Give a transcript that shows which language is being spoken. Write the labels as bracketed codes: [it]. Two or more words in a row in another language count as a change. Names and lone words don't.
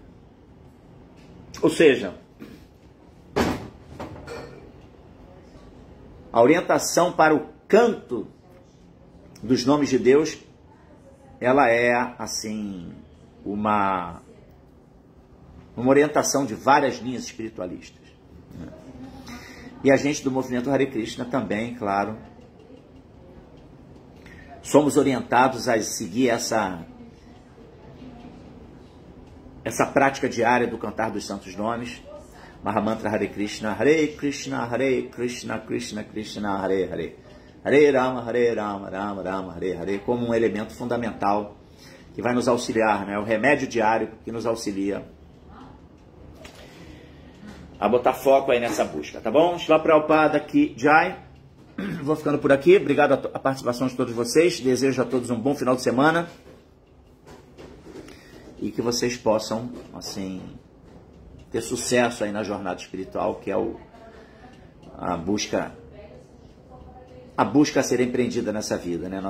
[pt] Ou seja, a orientação para o canto dos nomes de Deus, ela é, assim, uma orientação de várias linhas espiritualistas. Né? E a gente do movimento Hare Krishna também, claro, somos orientados a seguir essa prática diária do cantar dos santos nomes, [sa] Mahamantra Hare Krishna, Krishna, Krishna Krishna, Hare Hare, Hare Rama, Rama Rama, Hare Hare, [pt] como um elemento fundamental que vai nos auxiliar, né? O remédio diário que nos auxilia a botar foco aí nessa busca, tá bom? Shila Prabhupada aqui, Jai. Vou ficando por aqui. Obrigado a participação de todos vocês. Desejo a todos um bom final de semana e que vocês possam, assim, ter sucesso aí na jornada espiritual, que é a busca a ser empreendida nessa vida, né?